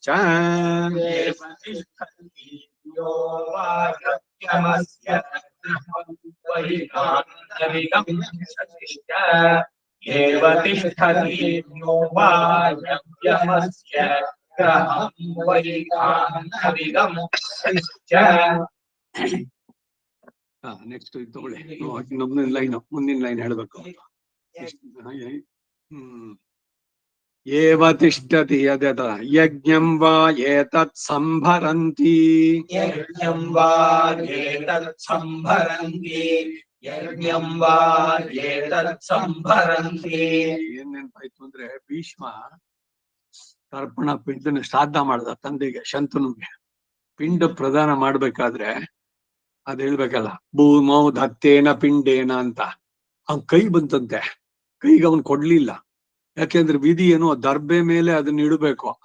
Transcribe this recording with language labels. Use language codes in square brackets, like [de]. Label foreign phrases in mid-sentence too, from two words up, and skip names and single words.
[sa] एव तिष्ठति यो वायव्यमस्य एव तिष्ठति यो वायव्यमस्य ग्रहं वैखान्नविगंशतिश्च [kn] ನೆಕ್ಸ್ಟ್ ಇದು ತಗೊಳ್ಳಿ ಮುಂದಿನ ಲೈನ್ ಹೇಳ್ಬೇಕು [sa] ಏವ ತಿಷ್ಠತಿ ಯದತ ಯಜ್ಞಂ ವಾ ಏತತ್ ಸಂಭರಂತಿ ಯಜ್ಞಂ ವಾ ಏತತ್ ಸಂಭರಂತಿ ಯಜ್ಞಂ ವಾ ಏತತ್ ಸಂಭರಂತಿ [kn] ಏನ್ ನೆನಪಾಯ್ತು ಅಂದ್ರೆ ಭೀಷ್ಮ ತರ್ಪಣ ಪಿಂಡನ ಶ್ರಾದ್ದ ಮಾಡ್ದ ತಂದೆಗೆ ಶಂತನುಗೆ ಪಿಂಡ ಪ್ರದಾನ ಮಾಡ್ಬೇಕಾದ್ರೆ ಅದ್ ಹೇಳ್ಬೇಕಲ್ಲ [sa] ಭೂಮೌ ಧತ್ತೇನ ಪಿಂಡೇನ [kn] ಅಂತ ಅವ್ನ್ ಕೈ ಬಂತಂತೆ ಕೈಗೆ ಅವನ್ ಕೊಡ್ಲಿಲ್ಲ ಯಾಕೆಂದ್ರೆ ವಿಧಿ ಏನು ದರ್ಬೆ ಮೇಲೆ ಅದನ್ನ ಇಡಬೇಕು ಆ